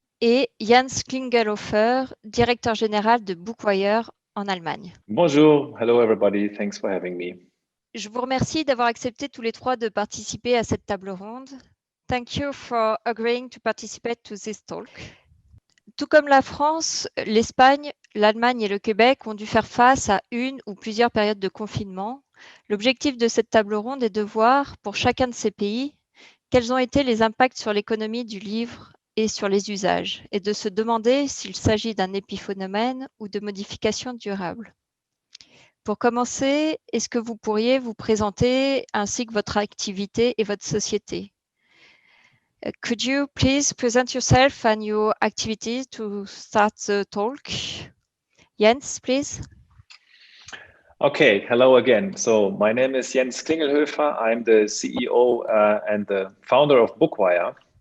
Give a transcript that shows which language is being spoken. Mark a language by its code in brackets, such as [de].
[fr] Et Jens Klingelhofer, directeur général de Bookwire en Allemagne. [en] Bonjour, hello everybody, thanks for having me. [fr] Je vous remercie d'avoir accepté tous les trois de participer à cette table ronde. [en] Thank you for agreeing to participate to this talk. [fr] Tout comme la France, l'Espagne, l'Allemagne et le Québec ont dû faire face à une ou plusieurs périodes de confinement. L'objectif de cette table ronde est de voir, pour chacun de ces pays, quels ont été les impacts sur l'économie du livre et sur les usages, et de se demander s'il s'agit d'un épiphénomène ou de modifications durables. Pour commencer, est-ce que vous pourriez vous présenter ainsi que votre activité et votre société? [en] Could you please present yourself and your activities to start the talk? Jens, please. Okay, hello again. So my name is Jens Klingelhofer. I'm the CEO and the founder of Bookwire.